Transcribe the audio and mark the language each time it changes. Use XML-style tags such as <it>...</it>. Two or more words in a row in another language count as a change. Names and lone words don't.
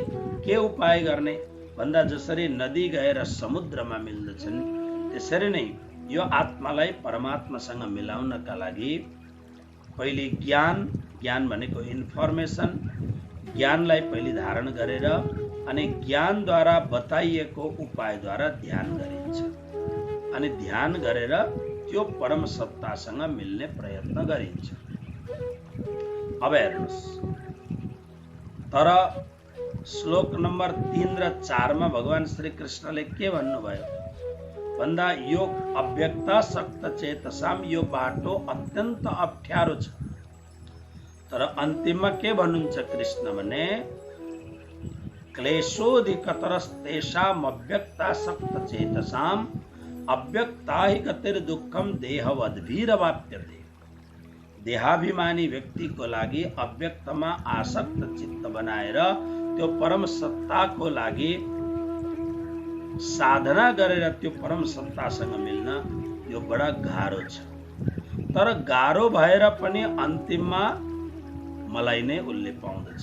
<ne>के उपाय गर्ने भन्दा जसरी नदी गएर समुद्रमा मिल्दछन् त्यसरी नै यो आत्मालाई परमात्मासँग मिलाउनका लागि पहिले ज्ञान भनेको इन्फर्मेसन, ज्ञानलाई पहिले धारण गरेर अनि ज्ञानद्वारा बताइएको उपायद्वारा ध्यान गरिन्छ अनि ध्यान गरेर त्यो परम सत्तासँग मिल्ने प्रयत्न गरिन्छ। अब हेर्नुस्, तर श्लोक नम्बर 3 र 4 मा भगवान श्री कृष्णले के भन्नुभयो भन्दा यो</ne> <sa>अव्यक्ता सक्त चेतसाम</sa> <ne>यो बाटो अत्यन्त अप्ठ्यारो छ। तर अन्तिममा के भन्नुहुन्छ कृष्ण भने</ne> <sa>क्लेशोधिकतरस्तेषाम् अव्यक्ता सक्त चेतसाम् अव्यक्ता हि गतिर दुःखम देहवद्भिरवाप्यते।</sa> <ne>देहाभिमानी व्यक्ति को लागि अव्यक्तमा आसक्त चित्त बनाएर त्यो परम सत्ताको लागि साधना गरेर त्यो परम सत्तासँग मिल्न यो बडा गाह्रो छ। तर गाह्रो भएर पनि अन्तिममा मलाई नै उसले पाउँदछ।</ne>